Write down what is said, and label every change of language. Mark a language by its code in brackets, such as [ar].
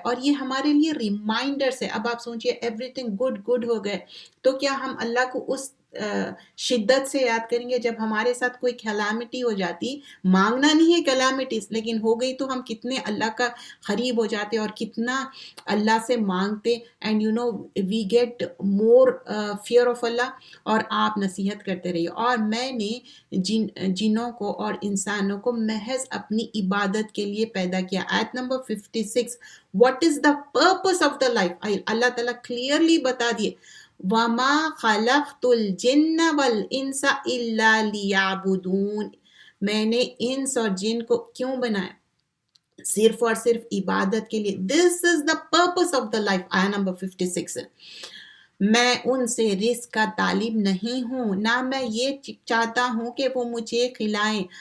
[ur] اور یہ ہمارے لیے ریمائنڈرس ہے. اب آپ سوچئے [en] everything good [ur] ہو گئے تو کیا ہم اللہ کو اس شدت سے یاد کریں گے جب ہمارے ساتھ کوئی کیلامٹی ہو جاتی؟ مانگنا نہیں ہے کیلامٹیز، لیکن ہو گئی تو ہم کتنے اللہ کا قریب ہو جاتے اور کتنا اللہ سے مانگتے. [en] And you know we get more fear of Allah. [ur] اور آپ نصیحت کرتے رہیے. اور میں نے جنوں کو اور انسانوں کو محض اپنی عبادت کے لیے پیدا کیا. آیت number 56. [en] What is the purpose of the life? [ur] اللہ تعالیٰ کلیئرلی بتا دیے [ar] وما خلقت الجن والانس الا لیعبدون، [ur] میں نے انس اور جن کو کیوں بنایا؟ صرف اور صرف عبادت کے لیے. [en] This is the purpose of the life. [ur] آیا نمبر 56. میں ان سے رزق کا طالب نہیں ہوں، نہ میں یہ چاہتا ہوں کہ وہ مجھے کھلائیں.